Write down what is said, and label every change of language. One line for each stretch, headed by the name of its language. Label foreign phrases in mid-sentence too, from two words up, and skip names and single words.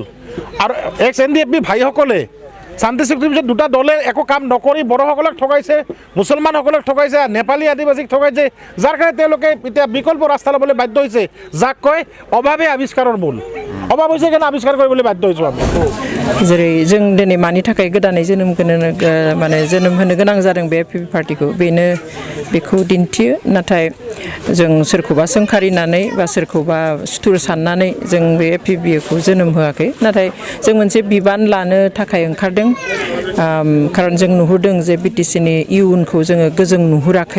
Assamese: আৰু NDFB ভাইসকলে শান্তি চুক্তিৰ পিছত দুটা দলে একো কাম নকৰি বড়োসকলক ঠগাইছে, মুছলমানসকলক ঠগাইছে, নেপালী আদিবাসীক ঠগাইছে, যাৰ কাৰণে তেওঁলোকে এতিয়া বিকল্প ৰাস্তা ল'বলৈ বাধ্য হৈছে। যাক কয় অভাৱে আৱিষ্কাৰৰ মূল। অভাৱ হৈছে কাৰণে আৱিষ্কাৰ কৰিবলৈ বাধ্য হৈছোঁ আমি।
Bodo: जेरै जों दिनै मानि थाखाय गोदानै जोनोम होनो गोनां जादों बे APB पार्टिखौ, बेखौ दिन्थियो। नाथाय जों सोरखौबा सोंखारिनानै बा सोरखौबा सुथुर साननानै जों बे APBखौ जोनोम होआखै। नाथाय जों मोनसे बिबान लानो थाखाय ओंखारदों। खारन जों नुहुरदों जे BTCनि इयुनखौ जोङो गोजों नुहुराखै।